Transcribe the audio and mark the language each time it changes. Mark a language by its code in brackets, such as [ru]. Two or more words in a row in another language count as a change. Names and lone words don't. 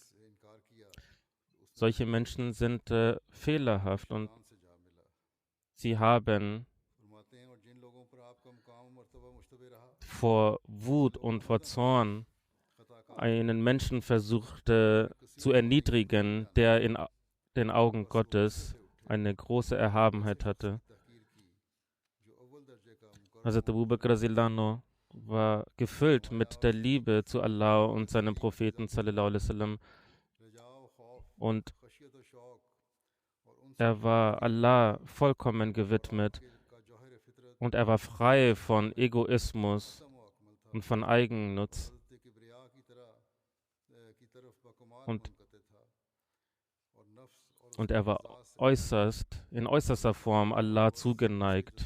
[de] Solche Menschen sind fehlerhaft und sie haben vor Wut und vor Zorn einen Menschen versucht zu erniedrigen, der in den Augen Gottes eine große Erhabenheit hatte. Hazrat Abu Bakr radhiyallahu war gefüllt mit der Liebe zu Allah und seinem Propheten [ar] صلى الله عليه وسلم [de] und er war Allah vollkommen gewidmet und er war frei von Egoismus und von Eigennutz. Und, und er war in äußerster Form Allah zugeneigt.